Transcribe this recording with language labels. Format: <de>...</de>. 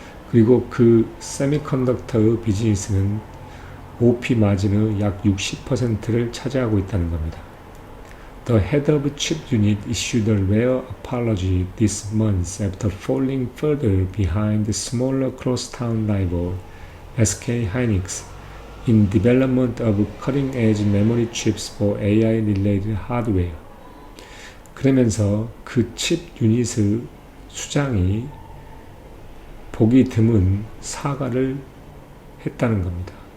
<ko>그리고 그 세미컨덕터의 비즈니스는 OP 마진의 약 60%를 차지하고 있다는 겁니다.</ko> <en>The head of chip unit issued a rare apology this month after falling further behind the smaller crosstown rival SK hynix in development of cutting-edge memory chips for AI-related hardware.</en> <ko>그러면서 그 칩 유닛의 수장이 보기 드문 사과를 했다는 겁니다.</ko>